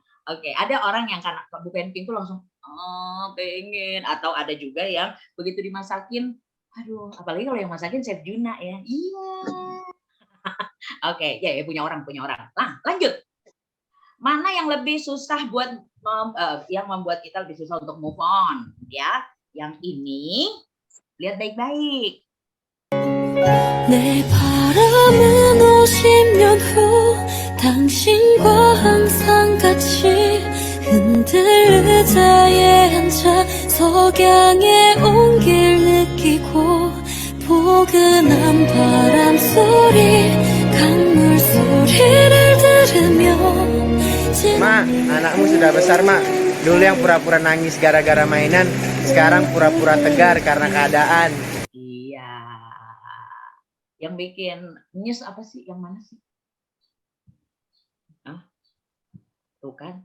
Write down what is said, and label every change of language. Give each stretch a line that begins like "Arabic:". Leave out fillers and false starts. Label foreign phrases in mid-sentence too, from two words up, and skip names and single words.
Indonesian: Oke, ada orang yang karena bukain pintu langsung oh pengen, atau ada juga yang begitu dimasakin, aduh, apalagi kalau yang masakin Chef Juna ya. Iya. Oke, ya punya orang. Nah, lanjut. Mana yang lebih susah buat yang membuat kita lebih susah untuk
English: move on,
Indonesian: ya? Yang ini lihat baik-baik.
Korean: 내 바람은 50년 후 당신과 항상 같이 흔들 의자에 앉아 석양의 온길 느끼고 포근한 바람 소리 강물 소리를 들으며
Indonesian: Mak, anakmu sudah besar, Mak. Dulu yang pura-pura nangis gara-gara mainan, sekarang pura-pura tegar karena keadaan. Iya. Yang bikin nyes apa sih? Yang mana sih? Hah? Tuh kan.